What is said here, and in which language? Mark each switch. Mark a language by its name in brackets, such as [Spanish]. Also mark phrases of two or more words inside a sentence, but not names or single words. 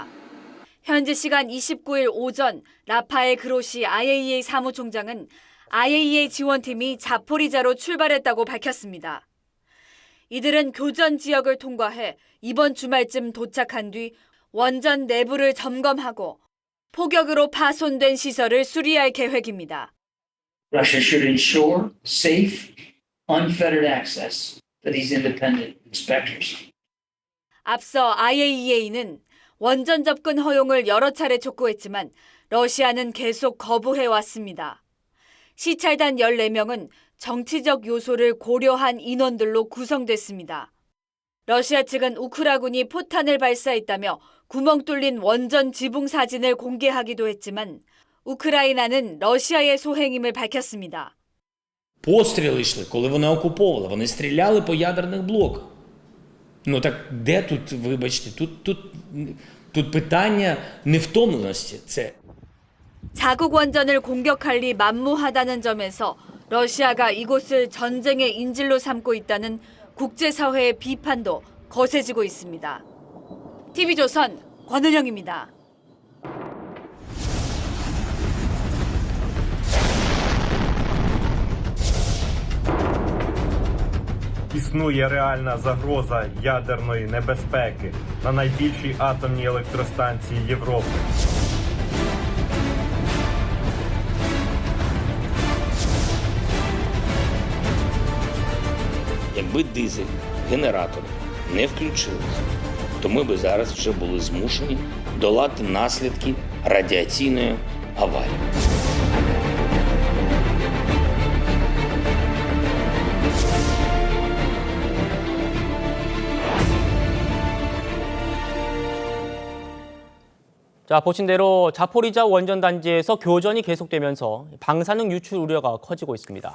[Korean] 현지 시간 29일 오전 라파엘 그로시 IAEA 사무총장은 IAEA 지원팀이 자포리자로 출발했다고 밝혔습니다. 이들은 교전 지역을 통과해 이번 주말쯤 도착한 뒤 원전 내부를 점검하고 폭격으로 파손된 시설을 수리할 계획입니다. [English] Russia should ensure safe, unfettered access to these independent inspectors. [Korean] 앞서 IAEA는 원전 접근 허용을 여러 차례 촉구했지만 러시아는 계속 거부해왔습니다. 시찰단 14명은 정치적 요소를 고려한 인원들로 구성됐습니다. 러시아 측은 우크라군이 포탄을 발사했다며 구멍 뚫린 원전 지붕 사진을 공개하기도 했지만 우크라이나는 러시아의 소행임을 밝혔습니다. [Ukrainian] Постріли йшли, коли вони окуповували. Вони стріляли по ядерних блоках. Ну так де тут, вибачте, тут питання невтомленості. це. [Korean] 자국 원전을 공격할 리 만무하다는 점에서 러시아가 이곳을 전쟁의 인질로 삼고 있다는 국제사회의 비판도 거세지고 있습니다. TV조선 권은영입니다. [Ukrainian] Існує реальна загроза ядерної небезпеки на найбільшій атомній електростанції Європи. Якби дизель, генератори не включилися, то ми би зараз вже були змушені долати наслідки радіаційної аварії. [Korean] 자, 보신 대로 자포리자 원전 단지에서 교전이 계속되면서 방사능 유출 우려가 커지고 있습니다.